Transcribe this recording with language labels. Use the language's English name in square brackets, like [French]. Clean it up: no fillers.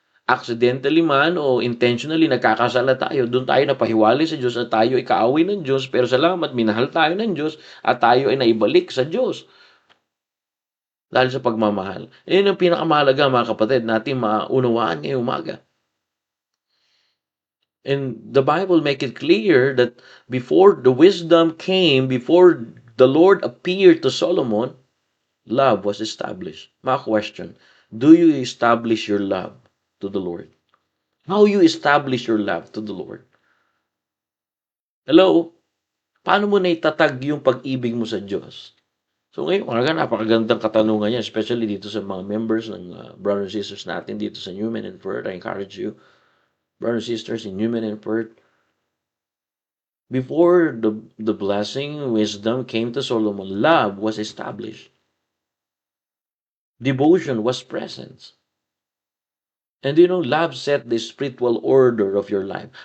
[Filipino] Accidentally man o intentionally nagkakasala tayo, doon tayo napahiwalay sa Diyos at tayo ay kaaway ng Diyos, pero salamat, minahal tayo ng Diyos at tayo ay naibalik sa Diyos. Dahil sa pagmamahal. Yan ang pinakamahalaga, mga kapatid, natin maunawaan ngayong umaga. [English] And the Bible make it clear that before the wisdom came, before the Lord appeared to Solomon, love was established. My question, do you establish your love to the Lord? How you establish your love to the Lord? Hello? [Filipino] Paano mo naitatag yung pag-ibig mo sa Diyos? So ngayon, napakagandang katanungan yan, especially dito sa mga members ng [English] brothers and sisters [Filipino] natin dito sa Newman and Perth. [English] I encourage you, brothers and sisters in Newman and Perth, before the blessing, wisdom came to Solomon, love was established. Devotion was present. And love set the spiritual order of your life.